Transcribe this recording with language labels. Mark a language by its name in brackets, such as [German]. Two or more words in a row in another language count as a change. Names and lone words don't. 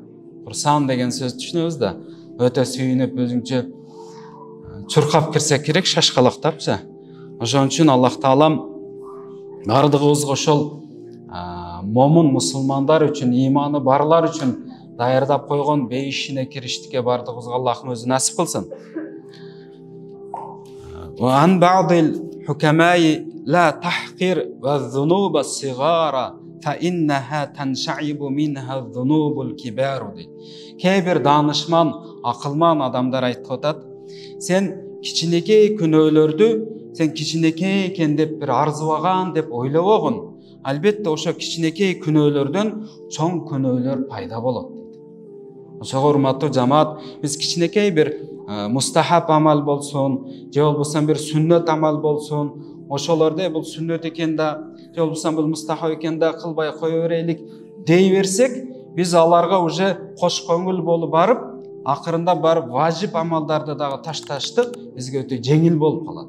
[Kyrgyz] Курсаан деген сөздү түшүнөбүз да. Өтө сүйүнүп өзүңчө чуркап кирсе керек, шашкалактапчы. Ошон үчүн Аллах Таалам бардыгыбызга ошол момун мусулмандар үчүн, иманы барлар үчүн даярдап койгон бейишине кириштикке бардыгыбызга Аллахым өзү насип кылсын. [Arabic] وعن بعض الحكماء لا تحقر والذنوب الصغار فإنها تنشعب منها الذنوب الكبار. [Kyrgyz] Кейбір данышман, акылман адамдар айтып атат, сен кичинекей күнөөлөрдү сен кичинекей экен деп бир арзыбаган деп ойлобогун. Албетте ошо кичинекей күнөөлөрдөн чоң күнөөлөр пайда болот дейт. Ошого урматтуу жамаат, биз кичинекей бир мустахаб амал болсун, же болбосо бир сүннөт амал болсун, ошолорду бул сүннөт экен да, же болбосо бул мустахаб экен да кылбай кое берелик дей берсек, биз аларга уже кош көңүл болуп барып, акырында барып важип амалдарды дагы ташташтык бизге өтө жеңил болуп калат.